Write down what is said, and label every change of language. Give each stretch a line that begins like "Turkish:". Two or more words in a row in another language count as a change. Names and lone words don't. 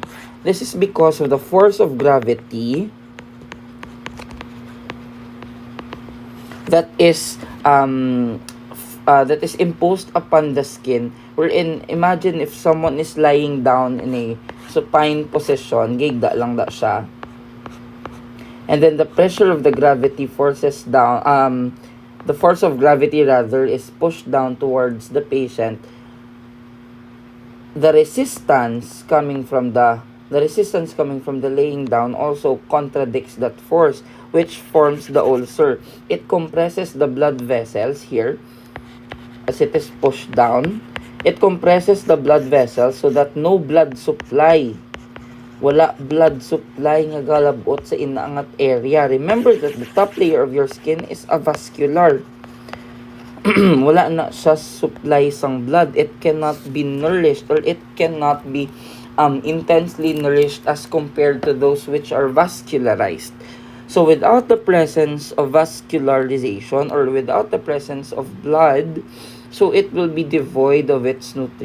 English: This is because of the force of gravity that is imposed upon the skin. Wherein, imagine if someone is lying down in a supine position,
Hiligaynon: gigda lang da siya.
English: And then the pressure of the gravity forces down, the force of gravity rather is pushed down towards the patient. The resistance coming from the laying down also contradicts that force, which forms the ulcer. It compresses the blood vessels here as it is pushed down. It compresses the blood vessels so that no blood supply.
Hiligaynon: Wala
English: blood supply
Hiligaynon: nga galabot sa inaangat area.
English: Remember that the top layer of your skin is avascular.
Hiligaynon: Wala na siya supply sang blood.
English: It cannot be nourished or it cannot be intensely nourished as compared to those which are vascularized. So without the presence of vascularization or without the presence of blood, so it will be devoid of its nutrients.